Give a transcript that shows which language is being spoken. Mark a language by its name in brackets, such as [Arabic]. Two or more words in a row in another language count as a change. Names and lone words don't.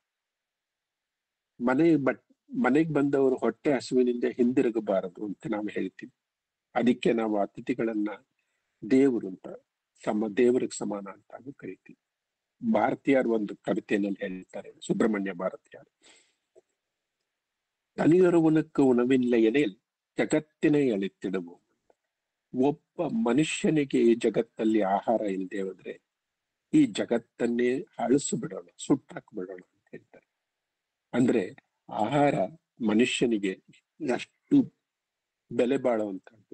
[Kannada] ಮನೆಗೆ ಬಂದವರು ಹೊಟ್ಟೆ ಹಸುವಿನಿಂದ ಹಿಂದಿರುಗಬಾರದು ಅಂತ ನಾವು ಹೇಳ್ತೀವಿ. ಅದಕ್ಕೆ ನಾವು ಅತಿಥಿಗಳನ್ನ ದೇವರು ಅಂತ ದೇವರಿಗೆ ಸಮಾನ ಅಂತಾನು ಕರಿತೀವಿ. ಭಾರತೀಯರು ಒಂದು ಕವಿತೆಯಲ್ಲಿ ಹೇಳ್ತಾರೆ, ಸುಬ್ರಹ್ಮಣ್ಯ ಭಾರತೀಯರು, [Tamil] தனியொருவனுக்கு உணவில்லை எனில் ஜகத்தினே அழித்திடுவோம். [Kannada] ಒಬ್ಬ ಮನುಷ್ಯನಿಗೆ ಈ ಜಗತ್ತಲ್ಲಿ ಆಹಾರ ಇಲ್ಲದೆ ಹೋದ್ರೆ ಈ ಜಗತ್ತನ್ನೇ ಅಳಿಸು ಬಿಡೋಣ, ಸುಟ್ಟಾಕ್ ಬಿಡೋಣ ಅಂತ ಹೇಳ್ತಾರೆ. ಅಂದ್ರೆ ಆಹಾರ ಮನುಷ್ಯನಿಗೆ ಅಷ್ಟು ಬೆಲೆ ಬಾಳುವಂತದ್ದು.